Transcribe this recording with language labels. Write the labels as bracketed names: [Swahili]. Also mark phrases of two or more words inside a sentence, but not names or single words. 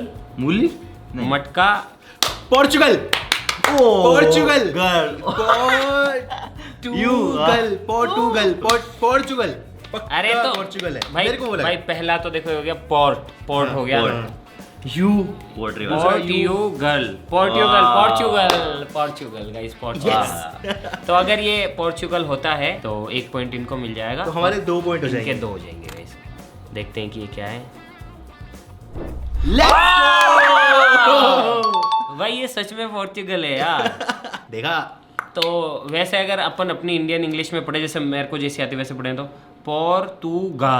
[Hindi] मूली नहीं। मटका। पोर्चुगल। पोर्चुगल। गर्ल। पोर्टुगल। पोर्चुगल। पक्का अरे तो पोर्चुगल है। भाई, मेरे को बोला भाई पहला तो देखो हो गया पोर्ट, पोर्ट हो गया। यू पोर्ट्री पोर्टुगल, पोर्टुगल, पोर्चुगल, पोर्चुगल गाइस, पोर्चुगल। तो अगर ये पोर्चुगल होता है तो 1 पॉइंट इनको मिल जाएगा। तो हमारे 2 पॉइंट हो इनके जाएंगे। 2 हो जाएंगे गाइस। देखते हैं कि ये क्या है। भाई ये सच में पोर्चुगल है यार। देखा। तो वैसे अगर अपन अपनी [English] Indian English [Hindi] में पढ़े, जैसे मेरे को जैसे आती वैसे पढ़े, तो पोर्तुगाल।